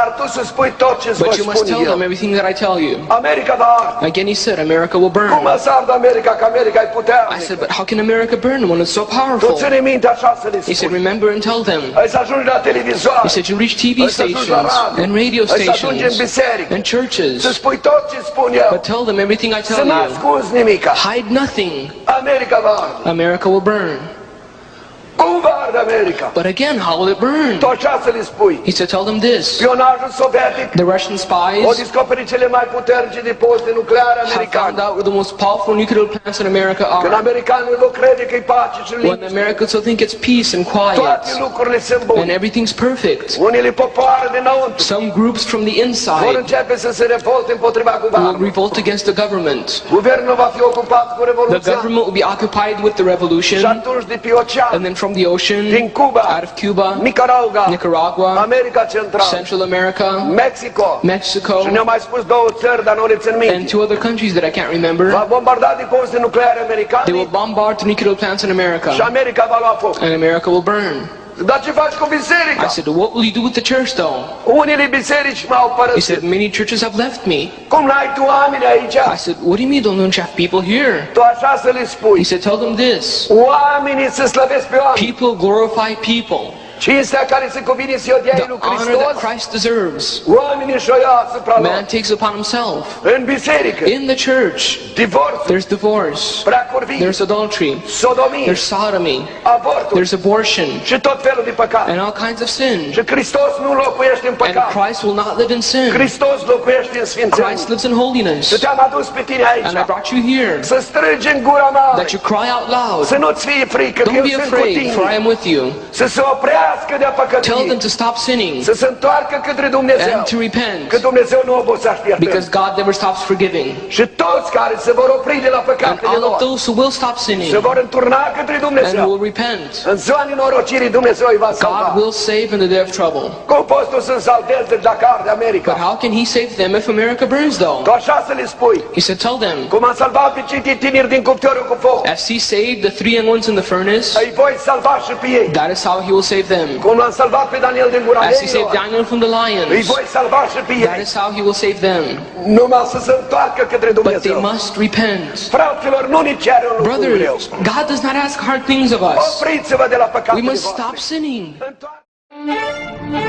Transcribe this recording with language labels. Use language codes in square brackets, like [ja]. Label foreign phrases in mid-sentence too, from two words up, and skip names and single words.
[ro] să spui tot ce-ți [en] But [ro] vă [en] you must [ro] spun [en] tell them [ro] eu. [en] everything that I tell you. [ro] America va arde. [en] Again, he said, America will burn. [ro] Cum să ardă America, că America e [en] I [ro] puternică? [en] said, but how can America burn when it's so [ro] Tu [en] powerful? [ro] ține minte așa să le [en] He said, [ro] spui. [en] remember and tell them. [ro] Ai să ajungi la televizoare. [en] He said, you reach TV [ro] Ai să ajungi la [en] stations [ro] radio. [en] and radio [ro] Ai să ajungi în [en] stations [ro] biserică. [en] and churches. [ro] Să spui tot ce spun eu. [en] But tell them everything I [ro] Să [en] tell [ro] nu [en] you. [ro] ascunzi nimica. [en] Hide nothing. [ro] America va arde. [en] America will burn. [ro] Cum va arde America? [en] But again, how will it burn? [ro] Tu așa să le spui. [en] He said, tell them this. [ro] Spionajul sovietic [en] The Russian [ro] au [en] spies [ro] descoperit cele mai puternice depozite nucleare [en] have found [ro] americane. [en] out where the most powerful nuclear plants in America [ro] Când [en] are. [ro] americanul nu crede că e pace și [en] When [ro] liniște, [en] Americans will think it's peace and quiet [ro] toate lucrurile sunt [en] and [ro] bune. [en] everything's perfect, [ro] Unele popoare dinăuntru [en] some groups from the [ro] vor [en] inside [ro] începe să se revolte împotriva [en] will [ro] guvernului. [en] revolt against the government. [ro] Guvernul va fi ocupat cu [en] The [ro] revoluția [en] government will be occupied with the [ro] și [en] revolution, [ro] atunci de pe ocean, [en] and then from the ocean, [ro] din Cuba, [en] out of Cuba, [ro] Nicaragua, America Centrală, [en] Central America, [ro] Mexico [en] Mexico, [ro] și ne-au mai spus două țări, dar nu le țin [en] and [ro] minte. [en] 2 other countries that I can't [ro] Va [en] remember. [ro] bombarda depozite nucleare [en] They [ro] americane [en] will bombard the nuclear plants in [ro] și [en] America, [ro] America va lua foc. [en] and America will burn. [ro] Dar ce faci cu [en] I [ro] biserica? [en] said, what will you do with the church though? [ro] Unele biserici m-au [en] He [ro] părăsit. [en] said, many churches have left me. [ro] Cum n-ai tu oameni aici? [en] I said, what do you mean don't you have people here? [ro] Tu așa să le spui. [en] He said, tell them this. [ro] Oamenii să slăvesc pe oameni. [en] People glorify people. [ro] Cinstea care se cuvine să-i o dea [en] The [ro] lui [en] honor that [ro] Hristos, [en] Christ deserves, [ro] oamenii și-o ia asupra lor. [en] man takes upon himself. [ro] În biserică, [en] In the church, [ro] divorț, [en] there's divorce, [ro] preacurvii, [en] there's adultery, [ro] sodomie, [en] there's sodomy, [ro] avortul [en] there's abortion, [ro] și tot felul de păcat. [en] and all kinds of sin. [ro] Și Hristos nu locuiește în [en] And [ro] păcat. [en] Christ will not live in sin. [ro] Hristos locuiește în sfințenie. [en] Christ lives in holiness. [ro] Și te-am adus pe tine aici. [en] And I brought you here [ro] Să strigi în gura mare. [en] that you cry out loud. [ro] Să nu-ți fie frică, că [en] Don't [ro] eu [en] be [ro] sunt cu [en] afraid, [ro] tine. [en] for I am with you. [ro] Să se oprească de-a păcătuie. [en] Tell them to stop sinning [ro] Să se întoarcă către Dumnezeu. [en] and to repent, [ro] Că Dumnezeu nu obosește iertării. [en] because God never stops forgiving. [ro] Și toți care se vor opri de la [en] And [ro] păcatele [en] all of [ro] lor [en] those who will stop [ro] se [en] sinning [ro] vor înturna către [en] and [ro] Dumnezeu. [en] will repent, [ro] În ziua nenorocirii Dumnezeu îi va salva. [en] God will save in the day of trouble. [ro] Cum poți tu să salvezi dacă arde America? [en] But how can he save them if America burns though? [ro] Tu așa să le spui. [en] He said, tell them, [ro] Cum am salvat pe cei tineri din cuptorul cu foc, [en] as he saved the 3 young ones in the furnace, [ro] îi voi salva și pe ei. [en] that is how he will save them. [ro] Cum l-am salvat pe Daniel din gura [en] As he saved [ro] leilor, [en] Daniel from the [ro] îi [en] lions, [ro] voi salva și pe [en] that [ro] ei. [en] is how he will save them. [ro] Numai să se întoarcă către [en] But they [ro] Dumnezeu. [en] must repent. [ro] Fraților, nu ne cere un lucru greu. [en] Brothers, God does not ask hard things of us. [ro] Opriți-vă de la [en] We [ro] păcatele [en] must [ro] voastre. [en] stop sinning. [ro] Întoarcă-